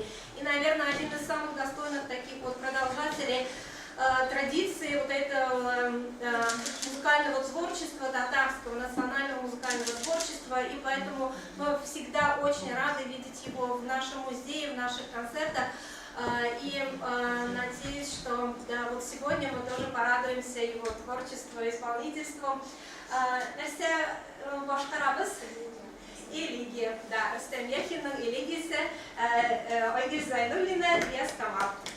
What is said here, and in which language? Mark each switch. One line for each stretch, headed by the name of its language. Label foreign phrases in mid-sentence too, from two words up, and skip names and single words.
Russian: И, наверное, один из самых достойных таких продолжателей традиции этого музыкального творчества, татарского национального музыкального творчества, и поэтому мы всегда очень рады видеть его в нашем музее, в наших концертах, и надеюсь, что сегодня мы тоже порадуемся его творчеству и исполнительству.
Tatar: Нәрсә башкарабыз? Лиги. Да, Рустем Яхинның Лигисе, Айгиз Зайнуллина, Яскамал.